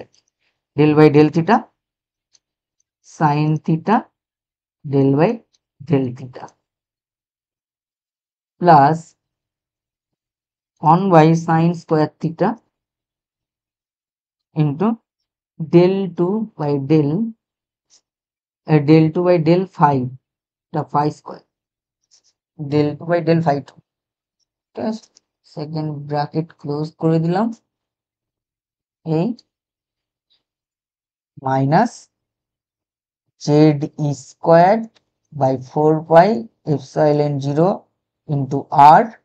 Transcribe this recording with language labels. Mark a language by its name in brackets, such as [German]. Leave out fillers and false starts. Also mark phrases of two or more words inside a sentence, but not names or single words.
[English] del by del theta sine theta del by del theta plus 1 by sin square theta into del 2 by del del 2 by del phi, এটা phi square, del 2 by del phi 2, [Bangla] ঠিক আছে। [English] second bracket close [Bangla] করে দিলাম, এই [English] minus Z e square by 4 pi epsilon 0 into r,